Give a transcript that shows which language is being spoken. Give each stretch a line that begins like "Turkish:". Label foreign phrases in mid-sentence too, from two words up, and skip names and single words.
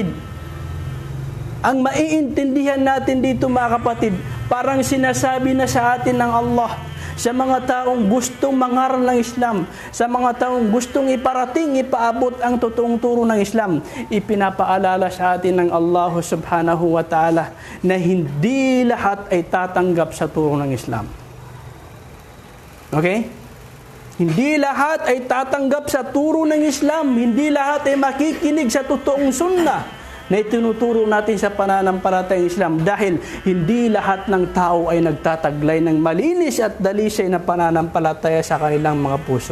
Filipino: Ang maiintindihan natin dito mga kapatid, parang sinasabi na sa atin ng Allah sa mga taong gustong mangaral ng Islam, sa mga taong gustong iparating, ipaabot ang totoong turo ng Islam, ipinapaalala sa atin ng Allah
Arabic: سبحانه وتعالى
Filipino: na hindi lahat ay tatanggap sa turo ng Islam. Okay? Hindi lahat ay tatanggap sa turo ng Islam. Hindi lahat ay makikinig sa totoong sunnah na itinuturo natin sa pananampalatayang Islam, dahil hindi lahat ng tao ay nagtataglay ng malinis at dalisay na pananampalataya sa kanilang mga puso.